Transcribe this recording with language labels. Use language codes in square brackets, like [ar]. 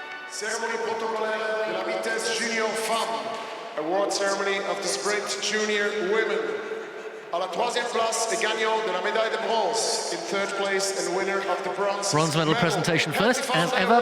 [fr] Ceremony protocolaire de la vitesse junior femme. [en] Award ceremony of the sprint junior women. [fr] À la troisième place, the gagnant de la médaille de bronze. [en] In third place and winner of the bronze medal presentation first, as ever.